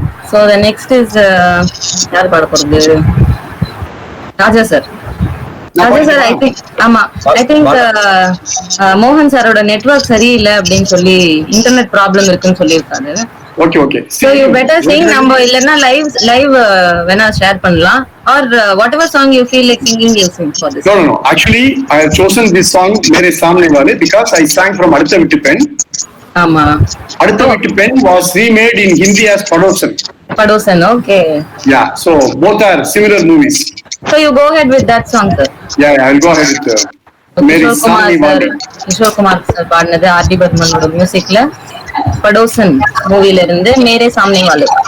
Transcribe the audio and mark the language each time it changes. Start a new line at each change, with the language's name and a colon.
English: So the next is
Tamil: யார் பாட போறது? ராஜா சார்.
English: I think
Tamil: மோகன் சாரோட நெட்வொர்க் சரியில்லை அப்படின்னு சொல்லி இன்டர்நெட் ப்ராப்ளம் இருக்குன்னு சொல்லியிருக்காரு.
English: Okay. So you better sing.
Tamil: நம்ம இல்லன்னா live வேணா ஷேர் பண்ணலாம்.
English: Or whatever song you feel like singing, you sing for this. No. Actually, I have chosen this song Mere Samne Wale because I sang from Adutha Vittu Pen.
Tamil: ஆமா.
English: Adutha Vittu Pen was remade in Hindi as Padosan. Okay. Yeah, so both are similar movies. So you go ahead with that song, sir. Yeah, I'll go ahead with Mere Samne Wale.
Tamil: Kishore Kumar sir பாடினது RT பர்மனோட மியூசிக்ல படோசன் மூவில இருந்து மேரே சாம்னே வாலே.